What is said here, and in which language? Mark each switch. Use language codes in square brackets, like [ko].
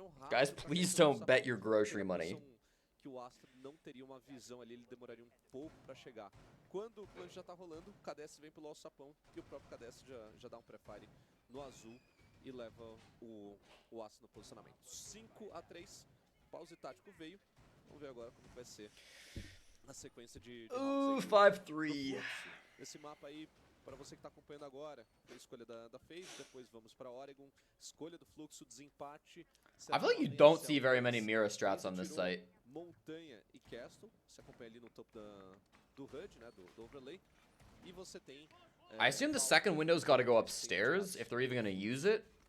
[en] Guys, please don't bet your grocery money. [pt] Que o Astro não teria uma visão ali, ele demoraria um pouco para chegar. Quando o plano já tá rolando, o KDS vem pelo alçapão e o próprio KDS já dá um prefire no azul e leva o Astro no posicionamento. 5-3, pause tático veio. Vamos ver agora como vai ser a sequência de 5-3. Esse mapa aí, para você que está acompanhando agora, foi a escolha da FaZe, depois vamos para Oregon, escolha do fluxo, desempate. [en] I feel like you don't see very many Mira strats on this site. [pt] Montanha e Castle, você acompanha ali no topo do HUD, né, do overlay. E você tem... [en] I assume the second window's got to go upstairs, if they're even going to use it.